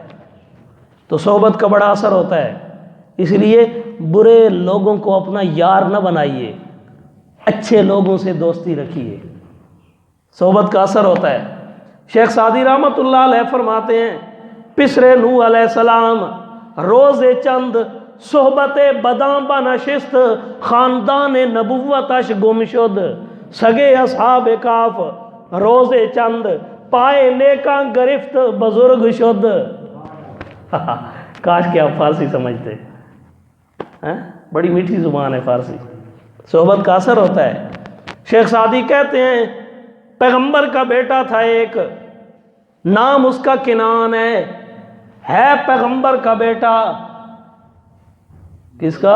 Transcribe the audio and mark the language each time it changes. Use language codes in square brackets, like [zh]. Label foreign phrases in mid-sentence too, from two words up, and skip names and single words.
[ur] تو صحبت کا بڑا اثر ہوتا ہے، اس لیے برے لوگوں کو اپنا یار نہ بنائیے، اچھے لوگوں سے دوستی رکھیے، صحبت کا اثر ہوتا ہے۔ شیخ سعدی رحمۃ اللہ علیہ فرماتے ہیں [fa] پسر نوح علیہ السلام روز چند صحبت بداں بنشست، خاندان نبوتش گم شد، سگے اصحاب کاف روز چند پائے نیکاں گرفت بزرگ شد۔ [ur] کاش کہ آپ فارسی سمجھتے، بڑی میٹھی زبان ہے فارسی، صحبت کا اثر ہوتا ہے۔ شیخ سعدی کہتے ہیں پیغمبر کا بیٹا تھا ایک، نام اس کا کنان ہے پیغمبر کا بیٹا، کس کا؟